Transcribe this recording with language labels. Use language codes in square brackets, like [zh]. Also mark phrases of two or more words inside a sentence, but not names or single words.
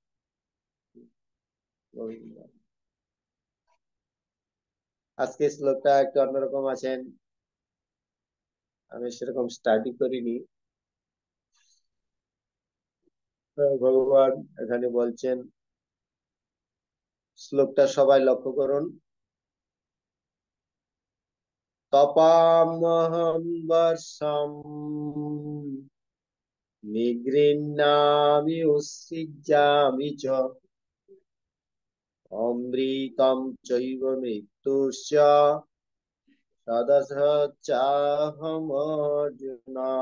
[bn] আজকে শ্লোকটা একটু অন্যরকম আছেন, আমি সেরকম স্টাডি করিনি। ভগবান এখানে বলছেন, শ্লোকটা সবাই লক্ষ্য করুন। [sa] তপামহং বর্ষম নিগৃহ্ণামি উৎসৃজ্যামি চ অমৃতম চৈব মৃত্যুশ্চ সদসচ্চাহমর্জুন।